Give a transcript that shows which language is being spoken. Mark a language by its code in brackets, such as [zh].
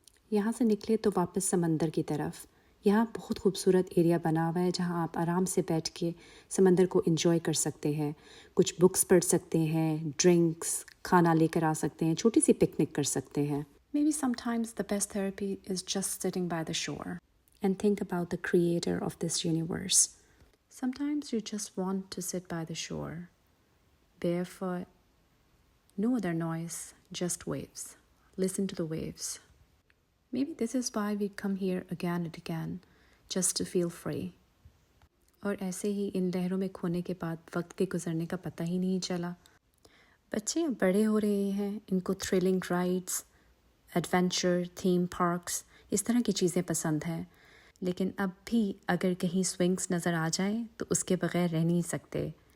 [ur] یہاں سے نکلے تو واپس سمندر کی طرف۔ یہاں بہت خوبصورت ایریا بنا ہوا ہے جہاں آپ آرام سے بیٹھ کے سمندر کو انجوائے کر سکتے ہیں، کچھ بکس پڑھ سکتے ہیں، ڈرنکس کھانا لے کر آ سکتے ہیں، چھوٹی سی پکنک کر سکتے ہیں۔ [en] Maybe sometimes the best therapy is just sitting by the shore and think about the creator of this universe. Sometimes you just want to sit by the shore, barefoot, no other noise, just waves. Listen to the waves. Maybe this is why we come here again and again, just to feel free. [ur] اور ایسے ہی ان لہروں میں کھونے کے بعد وقت کے گزرنے کا پتہ ہی نہیں چلا۔ بچے اب بڑے ہو رہے ہیں، ان کو thrilling rides, adventure, theme parks, اس طرح کی چیزیں پسند ہیں، لیکن اب بھی اگر کہیں سوئنگس نظر آ جائیں تو اس کے بغیر رہ نہیں سکتے۔